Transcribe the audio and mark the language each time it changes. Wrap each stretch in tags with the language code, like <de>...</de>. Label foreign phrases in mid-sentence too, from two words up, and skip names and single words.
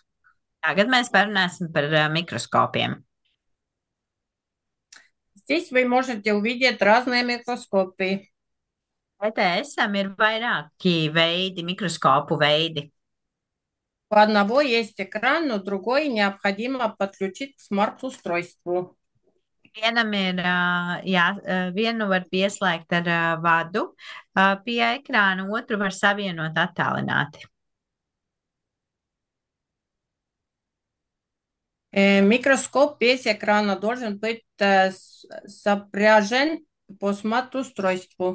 <lv>Tagad mēs parunāsim par mikroskopiem.</lv> <ru>Здесь вы можете увидеть разные микроскопы.</ru> <lv>ETS-am ir vairāki veidi, mikroskopu veidi.</lv> <ru>У одного есть экран, но другой необходимо подключить к смарт-устройству.</ru> <lv>Vienam ir, vienu var pieslēgt ar vadu pie ekrāna, otru var savienot attālināti.</lv> <ru>Микроскоп без экрана должен быть сопряжен по смарт-устройству.</ru>